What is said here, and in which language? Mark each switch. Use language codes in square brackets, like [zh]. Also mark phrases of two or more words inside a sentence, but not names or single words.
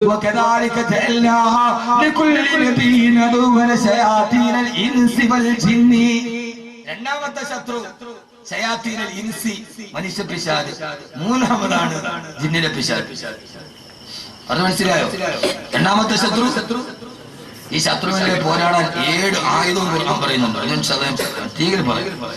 [ar] وكذلك جعلنا لكل نبي عدوا شياطين الانس والجن. [ml] രണ്ടാമത്തെ ശത്രു [ar] شياطين الإنس, [ml] മനുഷ്യ പിശാച്. മൂന്നാമതാണ് ജിന്നിലെ പിശാച്. അത് മനസ്സിലായോ? രണ്ടാമത്തെ ശത്രു. ഈ ശത്രുവിനെ പോരാടാൻ 7 ആയുധവും ഖുർആൻ പറയുന്നുണ്ട്. തീരെ പറയും.